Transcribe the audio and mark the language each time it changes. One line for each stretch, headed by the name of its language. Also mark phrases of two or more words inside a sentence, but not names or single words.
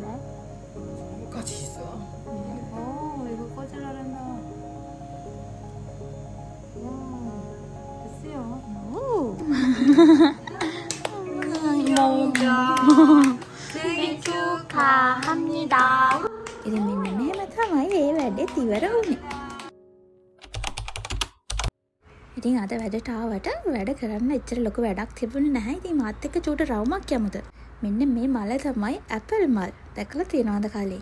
Korean: 뭐까지 있어? 이거 꺼질라 한다. 됐어요. 생일 축하합니다.
Sinhala: ඉතින් මෙන්න මෙහෙම තමයි මේ වැඩේ ඉවර වුනේ. ඉතින් අද වැඩට ආවට වැඩ කරන්න එච්චර ලොකු වැඩක් තිබුණේ නැහැ. ඉතින් මාත් එක්ක චූට රවුමක් යමුද? මෙන්න මේ මල තමයි ඇපල් මල්. දැකලා තියෙනවද කලින්?